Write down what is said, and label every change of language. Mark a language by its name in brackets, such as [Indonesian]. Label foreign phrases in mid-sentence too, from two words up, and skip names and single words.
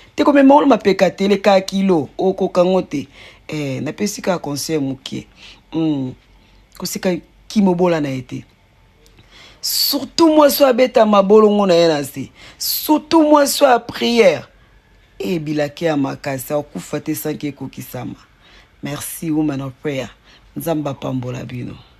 [Lingala] Te komema olo mapeka te, leka kilo, okoka ngo te. Eh, napesi ka conseil mokie. Hmm, koseka kimobola na ye te. [French] Surtout moi [Lingala] so abeta mabolongo na ye na se. [French] Surtout moi [Lingala] so a prière. Eh, bilake ya makasi, akufa te sanki ekokisama. Merci, [English] woman of prayer. [Lingala] Nzambe apambola bino.